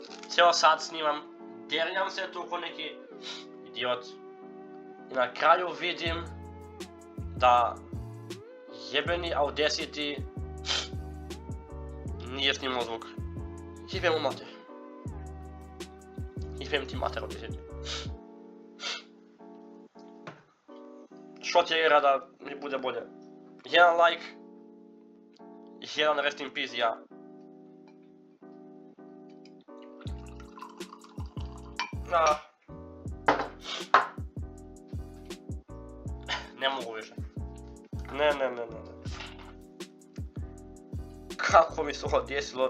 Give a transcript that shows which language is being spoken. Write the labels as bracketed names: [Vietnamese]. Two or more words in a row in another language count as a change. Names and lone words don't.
[Croatian] Cijelo sat snimam, derljam se tu ko neki idiot i na kraju vidim da jebeni Audacity nije snimao zvuk. Jebem u mater. Jebem ti mater Audacity. Što tjera da mi bude bolje? Jedan like, jedan [English] rest in peace [Croatian] ja. Ne mogu više. Ne. Kako mi se ovo desilo?